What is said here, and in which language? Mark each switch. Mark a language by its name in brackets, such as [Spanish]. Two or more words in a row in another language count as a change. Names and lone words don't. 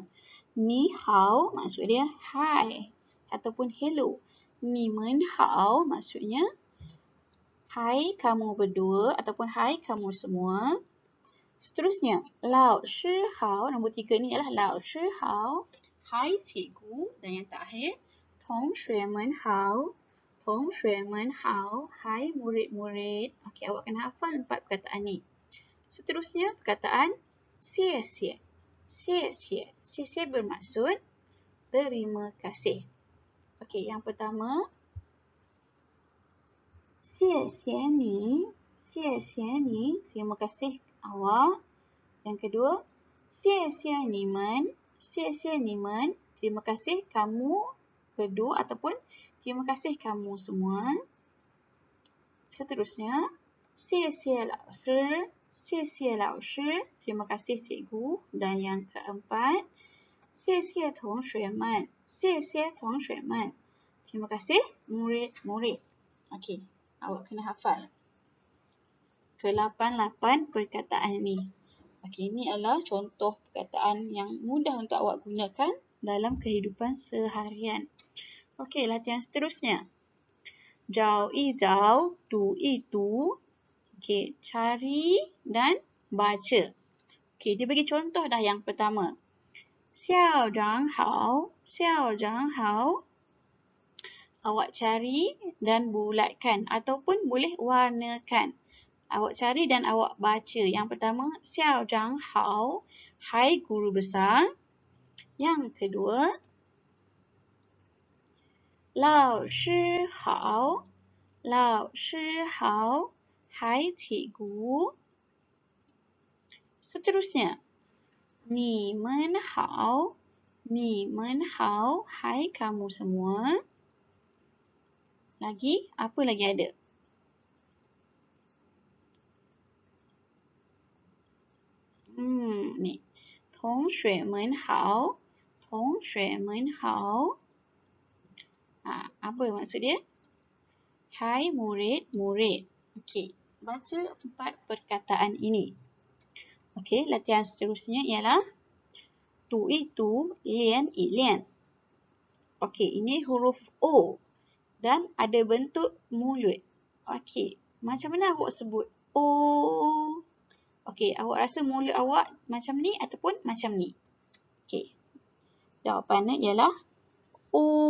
[Chinese] 你好 [Malay] maksud dia hi ataupun hello. [Chinese] 你们好 [Malay] maksudnya hai kamu berdua ataupun hai kamu semua. Seterusnya, [Chinese] 老师好, [Malay] nombor 3 ni ialah [Chinese] 老师好, [Malay] hai cikgu. Dan yang terakhir, [Chinese] 同学们好. 同学们好. [Malay] Hai murid-murid. Okey, awak kena hafal 4 perkataan ni. Seterusnya, perkataan 谢谢. [Chinese] 谢谢. 谢谢 [Malay] bermaksud terima kasih. Okey, yang pertama. [Chinese] 谢谢你. 谢谢你. [Malay] Terima kasih awak. Yang kedua. [Chinese] 谢谢你们. 谢谢你们. [Malay] Terima kasih kamu berdua ataupun terima kasih kamu semua. Seterusnya. [Chinese] 谢谢老师. 谢谢老师. [Malay] Terima kasih cikgu. Dan yang keempat. [Chinese] 谢谢同学们. 谢谢同学们. [Malay] Terima kasih murid-murid. Okey, awak kena hafal ke-8 perkataan ni. Okey, ini adalah contoh perkataan yang mudah untuk awak gunakan dalam kehidupan seharian. Okey, latihan seterusnya. [Chinese] 找一找, 读一读. [Malay] Okey, cari dan baca. Okey, dia bagi contoh dah yang pertama. [Chinese] 校长好, 校长好. [Malay] Awak cari dan bulatkan ataupun boleh warnakan. Awak cari dan awak baca. Yang pertama, [Chinese] 校长好, [Malay] hai guru besar. Yang kedua, [Chinese] 老师好, 老师好, [Malay] hai cikgu. Seterusnya, [Chinese] 你们好, 你们好, [Malay] hai kamu semua. Lagi, apa lagi ada? Ni. [Chinese] 同学们好, 同学们好. [Malay] Apa maksud dia? Hai murid-murid. Okey, baca 4 perkataan ini. Okey, latihan seterusnya ialah [Chinese] 读一读, 练一练. [Malay] Okey, ini huruf O dan ada bentuk mulut. Okey, macam mana awak sebut O? Okey, awak rasa mulut awak macam ni ataupun macam ni? Okey, jawapannya ialah O.